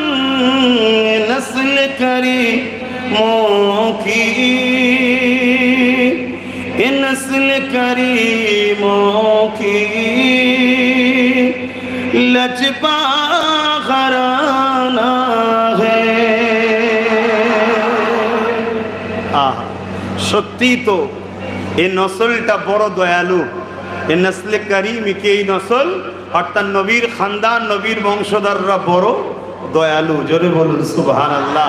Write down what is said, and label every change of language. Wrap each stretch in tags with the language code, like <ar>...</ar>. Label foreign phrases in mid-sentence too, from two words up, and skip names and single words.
<ur>نسل کریموں کی نسل کریموں کی لجپا گھرانہ ہے.</ur> <bn>সত্যি তো এই নসলটা বড় দয়ালু. এই নসলে করিমকে এই নসল অর্থাৎ নবীর খানদান নবীর বংশধররা বড় দয়ালু. জোরে বলুন সুবহানাল্লাহ.</bn>